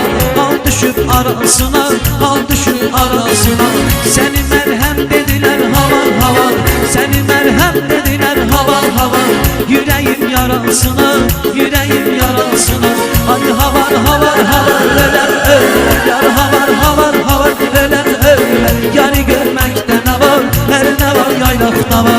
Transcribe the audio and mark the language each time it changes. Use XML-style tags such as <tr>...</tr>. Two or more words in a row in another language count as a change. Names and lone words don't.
<az>Hal düşüb arasına, hal düşüb arasına. Səni mərhəm dedilər havar havar, səni mərhəm dedilər havar havar.</az> <tr>Yüreğim yarasına, yüreğim yarasına.</tr> <az>Ay havar havar havar, ölər ölər. Yar havar havar havar, ölər ölər. Yarı görməkdə nə var, hər nə var yaylaqda var.</az>